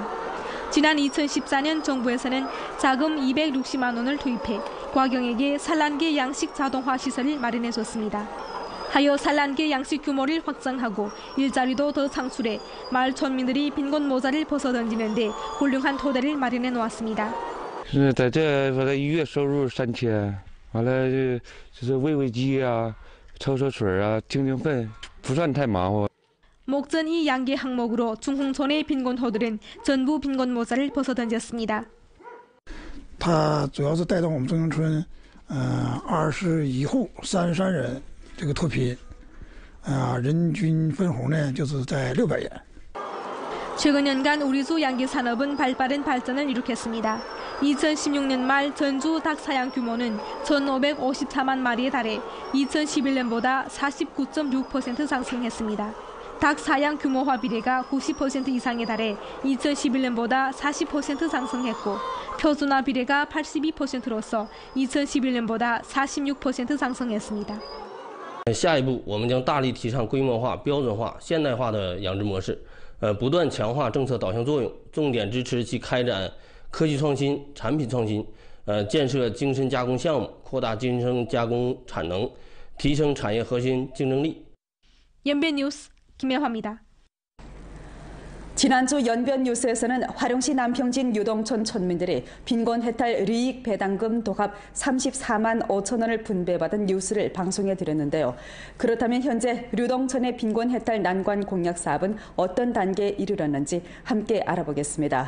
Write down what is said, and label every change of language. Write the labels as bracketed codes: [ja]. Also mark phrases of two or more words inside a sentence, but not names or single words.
[ko] 지난 2014년 정부에서는 자금 260만 원을 투입해 과경에게 산란계 양식 자동화 시설을 마련해줬습니다. 하여 산란계 양식 규모를 확장하고 일자리도 더 창출해 마을 촌민들이 빈곤 모자를 벗어던지는 데 훌륭한 토대를 마련해 놓았습니다. [zh] 在这我的1月收入3000，完了就是喂喂鸡啊、抽抽水啊、清清粪，不算太忙活。 [ko] 목전 이 양계 항목으로 중흥촌의 빈곤호들은 전부 빈곤 모자를 벗어던졌습니다. [zh] 它主要是带动我们中兴村21户33人这个脱贫，人均分红呢就是在600元。 [ko] 최근 연간 우리 주 양계 산업은 발빠른 발전을 이룩했습니다. 2016년 말 전주 닭 사양 규모는 1,554만 마리에 달해 2011년보다 49.6% 상승했습니다. 닭 사양 규모화 비례가 90% 이상에 달해 2011년보다 40% 상승했고 표준화 비례가 82%로서 2011년보다 46% 상승했습니다. [zh] 下一步，我们将大力提倡规模化、标准化、现代化的养殖模式，不断强化政策导向作用，重点支持其开展科技创新、产品创新，建设精深加工项目，扩大精深加工产能，提升产业核心竞争力。 [ko] 연변뉴스 김혜화입니다. 지난주 연변뉴스에서는 화룡시 남평진 유동촌 촌민들이 빈곤 해탈 리익 배당금 도합 34만 5천 원을 분배받은 뉴스를 방송해 드렸는데요. 그렇다면 현재 유동촌의 빈곤 해탈 난관 공약 사업은 어떤 단계에 이르렀는지 함께 알아보겠습니다.